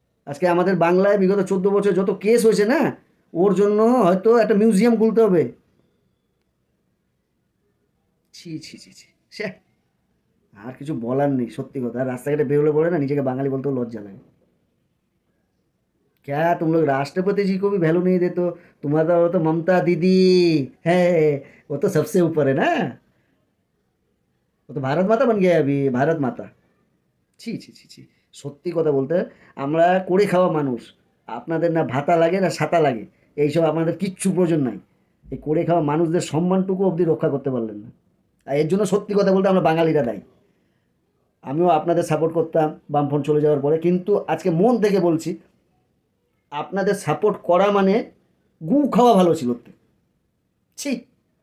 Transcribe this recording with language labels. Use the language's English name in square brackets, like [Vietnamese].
[Bangla] আজকে আমাদের বাংলায় বিগত 14 বছর যত কেস হয়েছে না, ওর জন্য হয়তো একটা মিউজিয়াম খুলতে হবে। ছি ছি ছি ছি সে, আর কিছু বলার নেই সত্যি কথা। রাস্তাঘাটে বেরোলে পড়ে না নিজেকে বাঙালি বলতেও লজ্জা লাগে। [Hindi] क्या तुम लोग राष्ट्रपति जी को भी वैल्यू नहीं देते हो? तुम्हारा वो तो ममता दीदी है, वो तो सबसे ऊपर है ना, वो तो भारत माता बन गया है अभी, भारत माता। [Bangla] ছি ছি ছি ছি, সত্যি কথা বলতে আমরা করে খাওয়া মানুষ, আপনাদের না ভাতা লাগে না ছাতা লাগে, এইসব আপনাদের কিচ্ছু প্রয়োজন নাই। এই করে খাওয়া মানুষদের সম্মানটুকু অবধি রক্ষা করতে পারলেন না। আর এর জন্য সত্যি কথা বলতে আমরা বাঙালিরা দায়ী। আমিও আপনাদের সাপোর্ট করতাম বামফ্রন্ট চলে যাওয়ার পরে, কিন্তু আজকে মন থেকে বলছি আপনাদের সাপোর্ট করা মানে গু খাওয়া ভালো ছিল। ছি।